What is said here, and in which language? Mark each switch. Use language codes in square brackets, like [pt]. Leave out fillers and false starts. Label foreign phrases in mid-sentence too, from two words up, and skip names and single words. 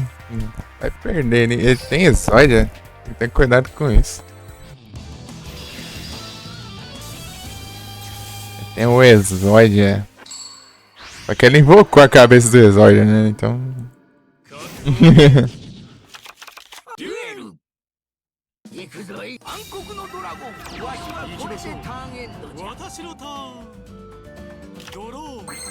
[pt] Vai perder. Ele tem exódia. Tem que ter cuidado com isso. Tem o exódia. Só que ele invocou a cabeça do exódia, né? Então... [ja] デュエル行くぞい暗黒のドラゴンわしはこれでターンエンドじゃ私のターンドロー